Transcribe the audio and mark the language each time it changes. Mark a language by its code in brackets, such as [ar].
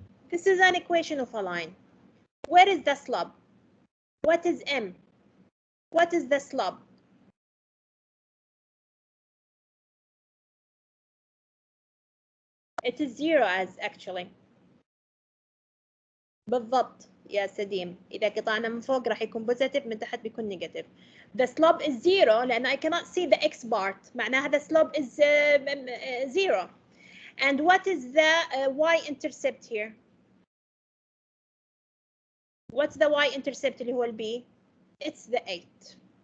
[en] This is an equation of a line. Where is the slope? What is m? What is the slope? It is 0 as actually. [ar] بالضبط. يا سديم. إذا قطعنا من فوق راح يكون positive، من تحت بيكون negative. [en] The slope is 0 لأن I cannot see the x part، معناها the slope is 0. And what is the y-intercept here? What's the y-intercept [ar] اللي هو [en] B? It's the 8.